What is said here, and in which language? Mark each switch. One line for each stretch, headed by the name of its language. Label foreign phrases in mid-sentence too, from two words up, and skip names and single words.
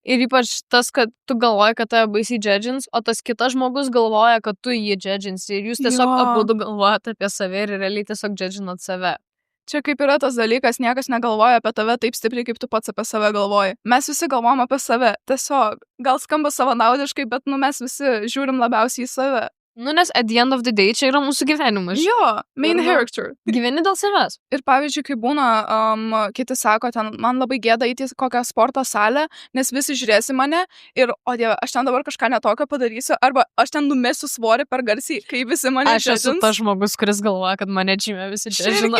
Lithuanian: Ir ypač tas, kad tu galvoji, kad tave baisiai džedžins, o tas kitas žmogus galvoja, kad tu jį džedžinsi. Ir jūs tiesiog abudu galvojate apie save ir realiai tiesiog džedžinat save. Čia kaip yra tas dalykas, niekas negalvoja apie tave taip stipriai, kaip tu pats apie save galvoji. Mes visi galvojam apie save. Tiesiog, gal skamba savanaudiškai, bet mes visi žiūrim labiausiai į save.
English: Nes at the end of the day
Lithuanian: čia yra mūsų gyvenimas. Jo,
English: main character.
Lithuanian: Gyveni dėl savęs. Ir pavyzdžiui, kai būna, kiti sako, ten, man labai gėda eiti į kokią sporto salę, nes visi žiūrės į mane ir, o dieve, aš ten dabar kažką netokio padarysiu, arba aš ten numesiu svorį per garsiai, kai visi mane Aš esu tas žmogus, kuris galvoja, kad mane džime visi čia žino.